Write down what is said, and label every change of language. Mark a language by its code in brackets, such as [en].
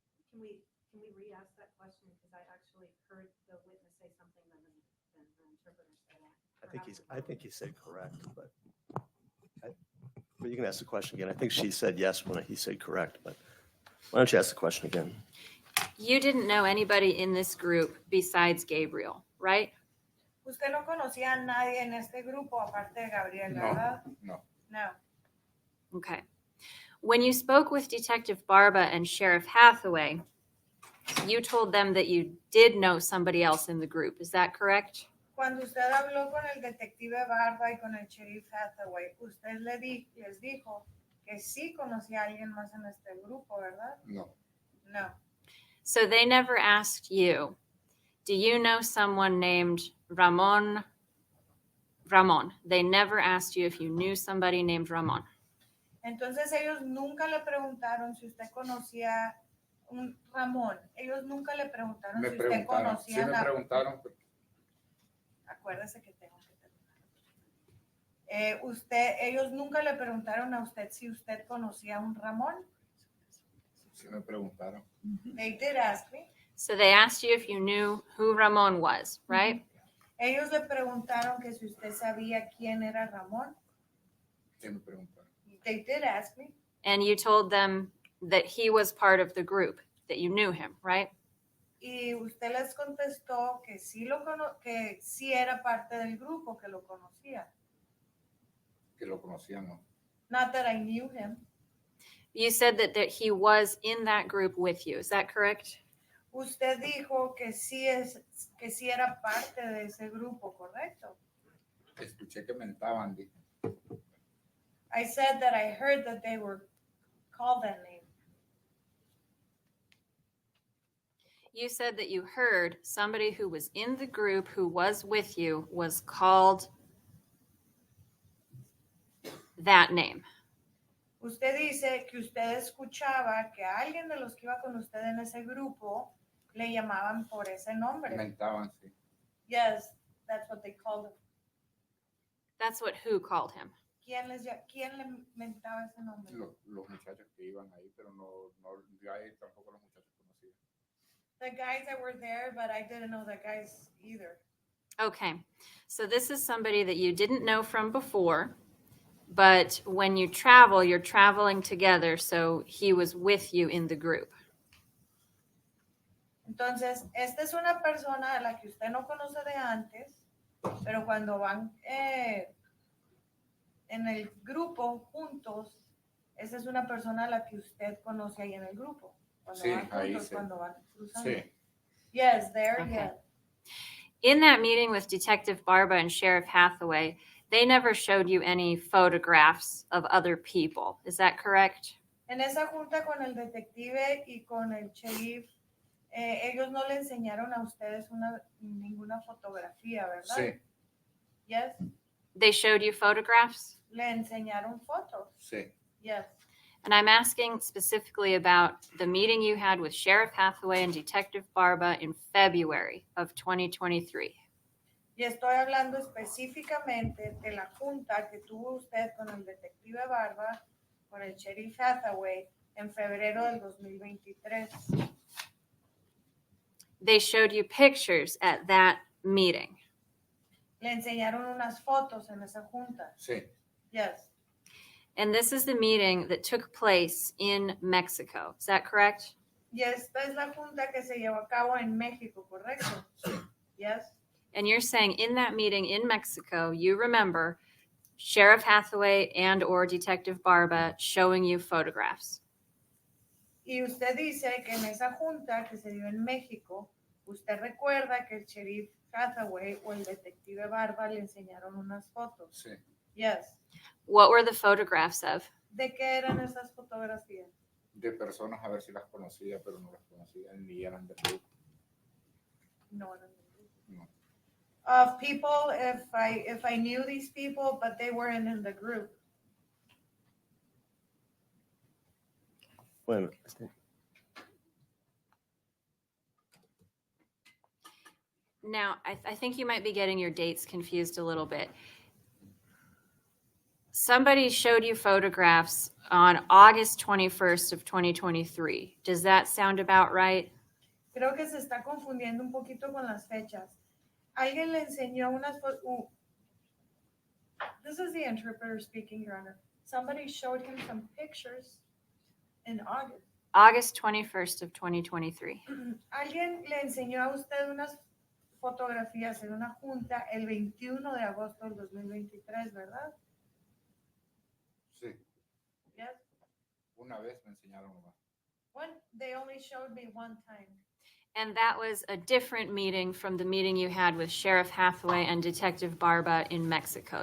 [en] Can we re-ask that question, because I actually heard the witness say something and then the interpreter said that. I think he said correct, but you can ask the question again. I think she said yes when he said correct, but why don't you ask the question again? You didn't know anybody in this group besides Gabriel, right? [es] Usted no conocía a nadie en este grupo aparte de Gabriel, No. ¿verdad? No. [en] No. Okay. When you spoke with Detective Barba and Sheriff Hathaway, you told them that you did know somebody else in the group. Is that correct? [es] Cuando usted habló con el detective Barba y con el sheriff Hathaway, usted les dijo que sí conocía a alguien más en este grupo, ¿verdad? No. [en] No. So they never asked you, do you know someone named Ramon? Ramon. They never asked you if you knew somebody named Ramon. [es] Entonces ellos nunca le preguntaron si usted conocía un Ramón. Ellos nunca le preguntaron Me si usted preguntaron. Sí conocía me a preguntaron, acuérdese que tengo que terminar. Ellos nunca le preguntaron a usted si usted conocía a un Ramón. Sí me preguntaron. [en] They did ask me. So they asked you if you knew who Ramon was, right? [es] Ellos le preguntaron que si usted sabía quién era Ramón. Sí me preguntaron. [en] They did ask me. And you told them that he was part of the group, that you knew him, right? [es] Y usted les contestó que que sí era parte del grupo, que lo conocía. Que lo conocían, ¿no? [en] Not that I knew him. You said that he was in that group with you. Is that correct? [es] Usted dijo que sí era parte de ese grupo, ¿correcto? Escuché que mentaban, dije. [en] I said that I heard that they were called that name. You said that you heard somebody who was in the group who was with you was called that name. [es] Usted dice que usted escuchaba que a alguien de los que iba con usted en ese grupo le llamaban por ese nombre. Mentaban, sí. [en] Yes, that's what they called him. That's what who called him. [es] ¿Quién le mentaba ese nombre? Los muchachos que iban ahí, pero no yo ahí tampoco los muchachos conocía. [en] The guys that were there, but I didn't know the guys either. Okay. So this is somebody that you didn't know from before, but when you travel, you're traveling together. So he was with you in the group. [es] Entonces, esta es una persona a la que usted no conoce de antes, pero cuando van en el grupo juntos, esa es una persona a la que usted conoce ahí en el grupo. Cuando Sí, van ahí juntos, sí. cuando van cruzando. Sí. [en] Yes, there, Okay. yes. In that meeting with Detective Barba and Sheriff Hathaway, they never showed you any photographs of other people. Is that correct? [es] En esa junta con el detective y con el sheriff, ellos no le enseñaron a ustedes ninguna fotografía, ¿verdad? Sí, [en] Yes. They showed you photographs? [es] Le enseñaron fotos. sí. [en] Yes. And I'm asking specifically about the meeting you had with Sheriff Hathaway and Detective Barba in February of 2023. [es] Y estoy hablando específicamente de la junta que tuvo usted con el detective Barba, con el sheriff Hathaway, en febrero del 2023. [en] They showed you pictures at that meeting. [es] Le enseñaron unas fotos en esa junta. Sí, [en] Yes. And this is the meeting that took place in Mexico. Is that correct? [es] Y esta es la junta que se llevó a cabo en México, ¿correcto? [en] Yes. And you're saying in that meeting in Mexico, you remember Sheriff Hathaway and or Detective Barba showing you photographs. [es] Y usted dice que en esa junta que se dio en México, usted recuerda que el sheriff Hathaway o el detective Barba le enseñaron unas fotos. sí. [en] Yes. What were the photographs of? [es] ¿De qué eran esas fotografías? De personas a ver si las conocía, pero no las conocía, ni eran del grupo. No. [en] No. Of people, if I knew these people, but they weren't in the group. [es] Bueno, [en] Now, I think you might be getting your dates confused a little bit. Somebody showed you photographs on August 21st of 2023. Does that sound about right? [es] Creo que se está confundiendo un poquito con las fechas. Alguien le enseñó unas fotos. [en] This is the interpreter speaking, Your Honor. Somebody showed him some pictures in August. August 21st of 2023. [es] Alguien le enseñó a usted unas fotografías en una junta el 21 de agosto del 2023, ¿verdad? Sí, [en] Yes. [es] una vez me enseñaron nomás. [en] When they only showed me one time. And that was a different meeting from the meeting you had with Sheriff Hathaway and Detective Barba in Mexico.